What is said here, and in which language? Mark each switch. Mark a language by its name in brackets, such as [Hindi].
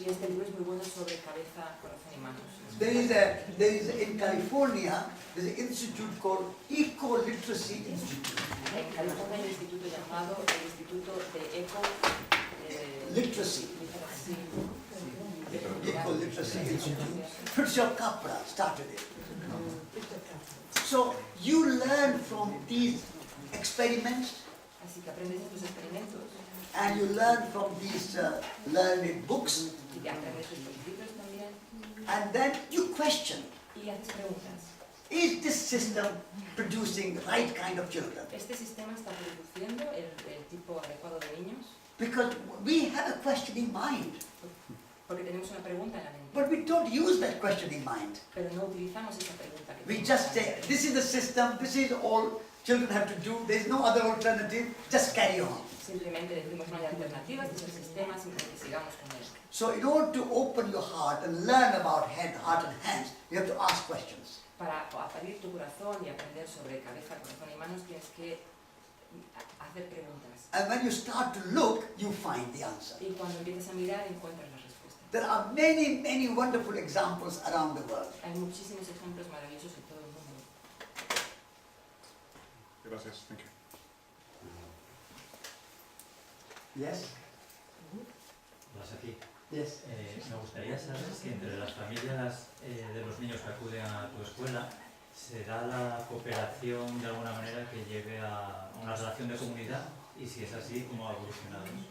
[Spanish] Y este libro es muy bueno sobre cabeza, corazón y manos. [English] There is in California, there's an institute called Eco-Literacy Institute. [Spanish] En California hay un instituto llamado el Instituto de [English] Literacy. Literacy. Eco-Literacy Institute. Fritjof Capra started it. So you learn from these experiments [Spanish] Así que aprendes estos experimentos [English] and you learn from these learned books, [Spanish] y que aprendes estos libros también [English] and then you question, [Spanish] y haces preguntas. [English] is this system producing the right kind of children? [Spanish] ¿Este sistema está produciendo el tipo adecuado de niños? [English] Because we have a questioning mind, [Spanish] Porque tenemos una pregunta en la mente, [English] but we don't use that questioning mind. [Spanish] pero no utilizamos esa pregunta que [English] We [Spanish] tenemos [English] just [Spanish] en la [English] say, [Spanish] mente. [English] this is the system, this is all children have to do, there's no other alternative, just carry on. [Spanish] Simplemente decimos no hay alternativas, es el sistema, simplemente sigamos con él. [English] So in order to open your heart and learn about heart and hands, you have to ask questions. [Spanish] Para abrir tu corazón y aprender sobre cabeza, corazón y manos, tienes que hacer preguntas. [English] And when you start to look, you find the answer. [Spanish] Y cuando empiezas a mirar, encuentras la respuesta. [English] There are many, many wonderful examples around the world. [Spanish] Hay muchísimos ejemplos maravillosos en todo el mundo. Gracias, [English] thank you. Yes? [Spanish] Hola, aquí. [English] Yes. [Spanish] Me gustaría saber si entre las familias de los niños que acuden a tu escuela se da la cooperación de alguna manera que lleve a una relación de comunidad y si es así, ¿cómo ha evolucionado?